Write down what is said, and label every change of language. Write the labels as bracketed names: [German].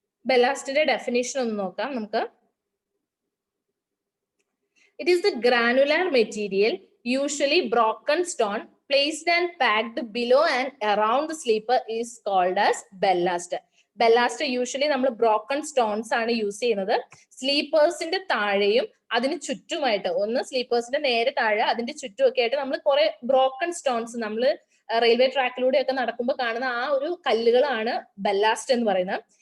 [Malayalam] ബെല്ലാസ്റ്റിന്റെ definition ഒന്ന് നോക്കാം നമുക്ക്. [English] It is the granular material, usually broken stone, placed and packed below and around the sleeper is called as ballast. [Malayalam] Ballast usually നമ്മൾ broken stones ആണ് use ചെയ്യുന്നത്. സ്ലീപ്പേഴ്സിന്റെ താഴെയും അതിന് ചുറ്റുമായിട്ട്, ഒന്ന് സ്ലീപ്പേഴ്സിന്റെ നേരെ താഴെ അതിന്റെ ചുറ്റുമൊക്കെ ആയിട്ട് നമ്മൾ കുറെ ബ്രോക്കൺ സ്റ്റോൺസ്, നമ്മൾ റെയിൽവേ ട്രാക്കിലൂടെ ഒക്കെ നടക്കുമ്പോൾ കാണുന്ന ആ ഒരു കല്ലുകളാണ് ബെല്ലാസ്റ്റ് എന്ന് പറയുന്നത്.